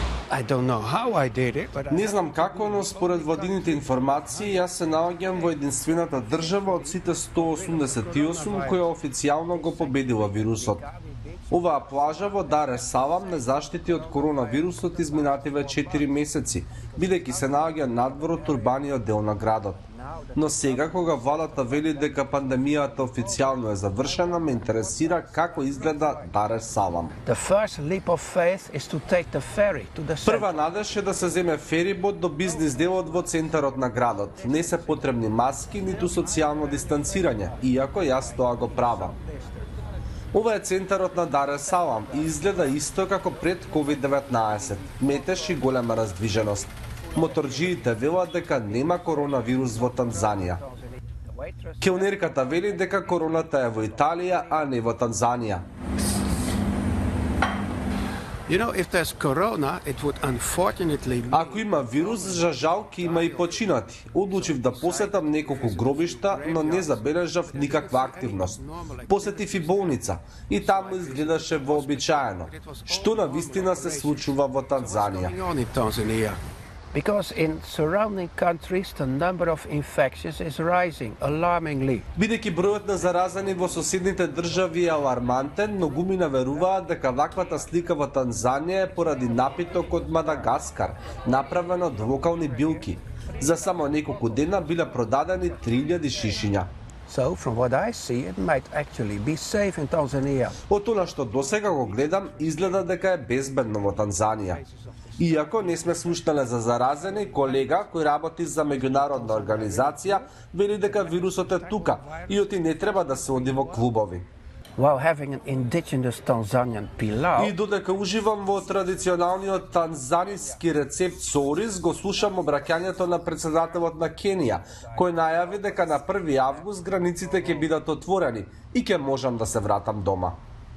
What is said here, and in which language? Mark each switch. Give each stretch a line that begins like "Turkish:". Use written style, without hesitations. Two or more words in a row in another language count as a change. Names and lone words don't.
English: I don't know how I did it, but
Macedonian: Не знам како, но според владините информации, јас се наоѓам во единствената држава од сите 188 која официјално го победила вирусот. Оваа плажа во Дар ес Салам не заштити од коронавирусот изминативе 4 месеци, бидејќи се наоѓа надвор од урбаниот дел на градот. Но сега, кога владата вели дека пандемијата официјално е завршена, ме интересира како изгледа Дар ес Салам.
English: the first leap of faith is to take the ferry to the center.
Macedonian: Прва надеж е да се земе ферибот до бизнис делот во центарот на градот. Не се потребни маски, ниту социјално дистанцирање, иако јас тоа го правам. Ова е центарот на Дар ес Салам и изгледа исто како пред COVID-19, метеш и голема раздвиженост. Моторџиите велат дека нема коронавирус во Танзанија. Келнерката вели дека короната е во Италија, а не во Танзанија.
English: You know, if there's corona, it would unfortunately
Macedonian: Ако има вирус, за жал ќе има и починати. Одлучив да посетам неколку гробишта, но не забележав никаква активност. Посетив и болница и таму изгледаше вообичаено. Што на вистина се случува во Танзанија.
English: going on in Tanzania. Because in surrounding countries, the number of infections is rising alarmingly.
Macedonian: Бидејќи бројот на заразени во соседните држави е алармантен, многумина веруваат дека ваквата слика во Танзанија е поради напиток од Мадагаскар, направен од локални билки. За само неколку дена биле продадени 3000 шишиња.
English: So, from what I see, it might actually be safe in Tanzania.
Macedonian: Од тоа што досега го гледам, изгледа дека е безбедно во Танзанија. Иако не сме слушнале за заразени, колега кој работи за меѓународна организација вели дека вирусот е тука и оти не треба да се оди во клубови.
English: While having an indigenous Tanzanian pilau,
Macedonian: И додека уживам во традиционалниот танзаниски рецепт со ориз, го слушам обраќањето на председателот на Кенија, кој најави дека на 1 август границите ќе бидат отворени и ќе можам да се вратам дома.